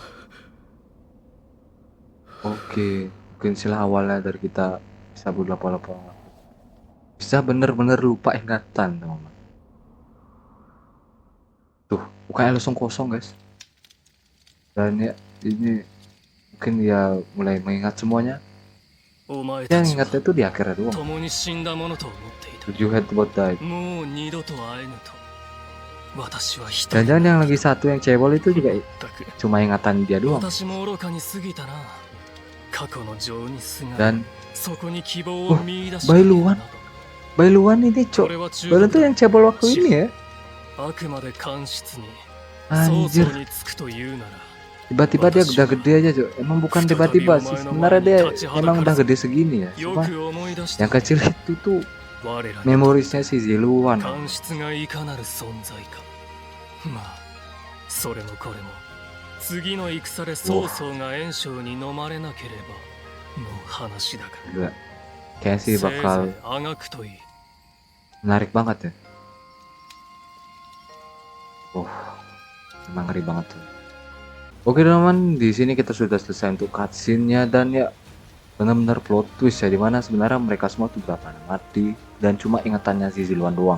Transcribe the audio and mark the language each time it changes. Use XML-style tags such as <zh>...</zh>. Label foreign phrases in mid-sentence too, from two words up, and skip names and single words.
<id>Oke, mungkin sila awalnya dari kita bisa berlapa-lapa, bisa bener-bener lupa ingatan teman-teman. Tuh, mukanya langsung kosong guys. Dan ya ini mungkin dia mulai mengingat semuanya.</id> <ja>お前</ja> <id>Yang</id> <ja>たちは</ja> <id>ingatnya tuh di akhirnya doang.</id> <ja>共に死んだものと思っていた。</ja> <en>You had both died.</en> <ja>もう二度と会えぬと。私は一人。</ja> <id>Jangan-jangan yang lagi satu yang cebol itu juga</id> <ja>全く</ja> <id>cuma ingatan dia doang.</id> <ja>私も愚かに過ぎたな。過去の情にすがり</ja> <id>Dan</id> <ja>そこに希望を見出し</ja> <id>Bailuan Bailuan ini cok.</id> <ja>これは中</ja> <id>Bailuan tuh</id> <ja>国</ja> <id>yang cebol waktu ini ya.</id> <ja>あくまで監視に曹</ja> <id>Anjir,</id> <ja>操につくというなら</ja> <id>tiba-tiba dia udah gede aja cok. Emang bukan tiba-tiba sih, sebenarnya dia emang udah gede segini ya.</id> <ja>よ</ja> <id>Cuma</id> <ja>く思い出した</ja> <id>yang kecil itu tuh</id> <ja>我らに</ja> <id>memorisnya si Ziluan.</id> <ja>監視がいかなる存在か。まあそれもこれも次の戦で曹操が袁紹に飲まれなければの話だか</ja> <id>Gila. Kayaknya sih</id> <ja>ら。せい</ja> <id>bakal</id> <ja>ぜいあがくといい。</ja> <id>menarik banget ya. Emang ngeri banget tuh. Oke teman-teman, di sini kita sudah selesai untuk cutscene-nya dan ya benar-benar</id> <en>plot twist</en> <id>ya, dimana sebenarnya mereka semua tuh gak pernah mati dan cuma ingatannya si Ziluan doang.</id>